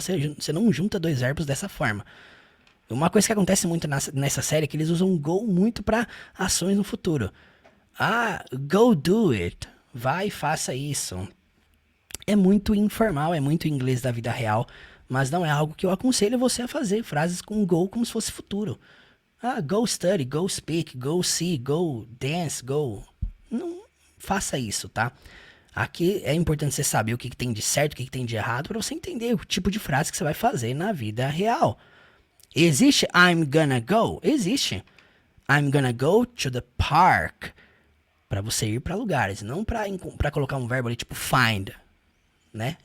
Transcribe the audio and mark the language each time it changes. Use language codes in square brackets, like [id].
[pt] Você não junta dois verbos dessa forma. Uma coisa que acontece muito nessa série é que eles usam go muito para ações no futuro. Ah, [en] go do it. [pt] Vai e faça isso. É muito informal, é muito inglês da vida real, mas não é algo que eu aconselho você a fazer. Frases com go como se fosse futuro. [en] Ah, go study, go speak, go see, go dance, go... [pt] Não faça isso, tá? Aqui é importante você saber o que tem de certo, o que tem de errado, para você entender o tipo de frase que você vai fazer na vida real. [en] Existe I'm gonna go? Existe. I'm gonna go to the park. [pt] Para você ir para lugares, não para colocar um verbo ali tipo find, né?